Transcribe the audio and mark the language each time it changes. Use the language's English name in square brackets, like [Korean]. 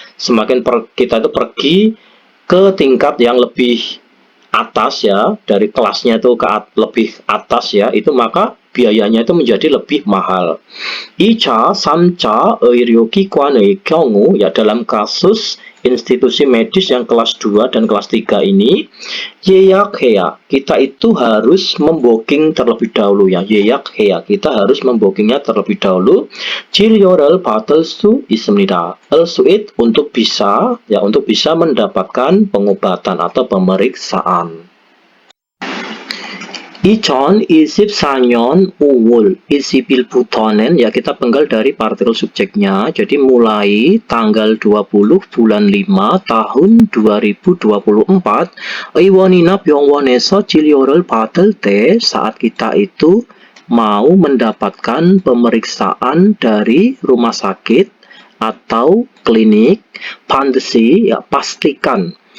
[Indonesian] Semakin kita itu pergi ke tingkat yang lebih atas, ya, dari kelasnya itu ke lebih atas, ya, itu maka biayanya itu menjadi lebih mahal. [Korean] 2차, 3차 의료기관의 경우, [Indonesian] ya, dalam kasus institusi medis yang kelas 2 dan kelas 3 ini, 예약해야, kita itu harus membooking terlebih dahulu, ya. 예약해야, kita harus membookingnya terlebih dahulu. [Korean] 진료를 받을 수 있습니다. [Indonesian] Al-Su'id untuk bisa, ya, untuk bisa mendapatkan pengobatan atau pemeriksaan. [Korean] 2024년 5월 20일부터는, [Indonesian] ya, kita penggal dari partikel subjeknya. Jadi mulai tanggal 20 bulan 5 tahun 2024, [Korean] 의원이나 병원에서 진료를 받을 때, [Indonesian] saat kita itu mau mendapatkan pemeriksaan dari rumah sakit atau klinik, 반드시, ya, pastikan